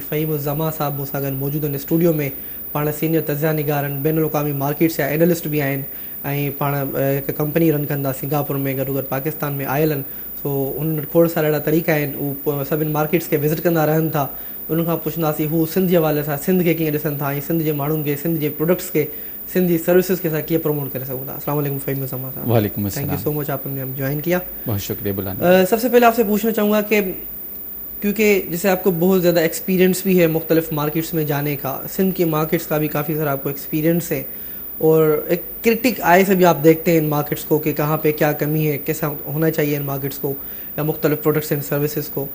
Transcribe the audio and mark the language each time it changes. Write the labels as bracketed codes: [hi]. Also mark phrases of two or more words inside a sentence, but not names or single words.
[sd] फ़हीम ज़मा साहब मूंसां गॾु मौजूदु आहिनि स्टूडियो में, पाण सीनियर तज़िया निगार आहिनि, बैन अल-अक़वामी मार्केट्स जा एनालिस्ट बि आहिनि, ऐं पाण हिकु कंपनी रन कंदा सिंगापुर में, गॾो पाकिस्तान में आयल आहिनि। सो उन वटि खोड़ सारा अहिड़ा तरीक़ा आहिनि, उहे सभिनि मार्केट्स खे विज़िट कंदा रहनि था। उन खां पुछंदासीं हू सिंध जे हवाले सां सिंध खे कीअं ॾिसनि था, ऐं सिंध जे माण्हुनि खे, सिंध जे प्रोडक्ट्स खे, सिंध जी सर्विसिस खे असां कीअं प्रमोट करे सघूं था। [ar] السلام علیکم [sd] फ़हीम ज़मा साहब। [ar] وعلیکم السلام. [en] Thank you so much, [ur] آپ نے ہم جوائن کیا, بہت شکریہ بلانے. سب سے پہلے آپ سے پوچھنا چاہوں گا کہ کیونکہ جیسے آپ کو بہت زیادہ ایکسپیرینس بھی ہے مختلف مارکیٹس میں جانے کا، سندھ کی مارکیٹس کا بھی کافی سارا آپ کو ایکسپیرینس ہے، اور ایک [en] critic eye [ur] سے بھی آپ دیکھتے ہیں ان مارکیٹس کو کہ کہاں پہ کیا کمی ہے، کیسا ہونا چاہیے ان مارکیٹس کو یا مختلف [en] products and services [ur] کو.